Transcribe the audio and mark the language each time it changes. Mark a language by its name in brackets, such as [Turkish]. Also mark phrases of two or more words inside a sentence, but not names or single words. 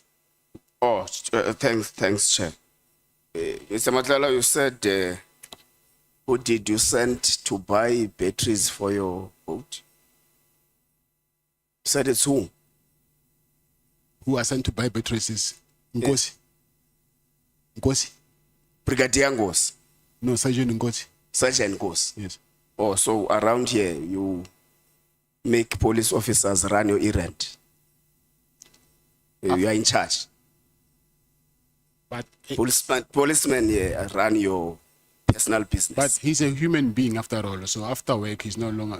[English] Oh, thanks, Chair. Mr. Matlala, you said, who did you send to buy batteries for your boat? You said it's who? Who I sent to buy batteries is Kgosi. Kgosi? Brigadier Kgosi? No, Sergeant Kgosi. Sergeant Kgosi? Yes. Oh, so around here, you make police officers run your errand? You are in charge? But policemen here run your personal business? But he's a human being after all, so after work, he's no longer...